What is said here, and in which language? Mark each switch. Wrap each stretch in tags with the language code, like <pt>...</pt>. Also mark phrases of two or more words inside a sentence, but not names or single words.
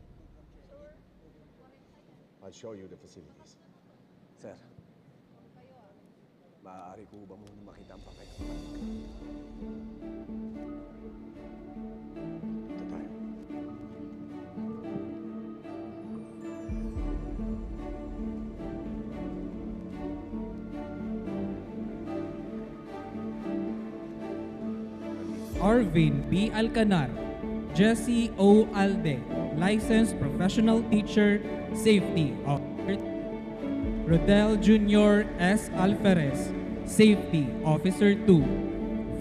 <en>I'll show you the facilities.</en> <tl>Sir, maaari ko ba muna makita ang papel? Dito tayo. Arvin B. Alcanar, Jesse O.</tl> <en>Alde, Licensed Professional Teacher, Safety Officer. Rodel Jr. S. Alferez, Safety Officer 2.</en>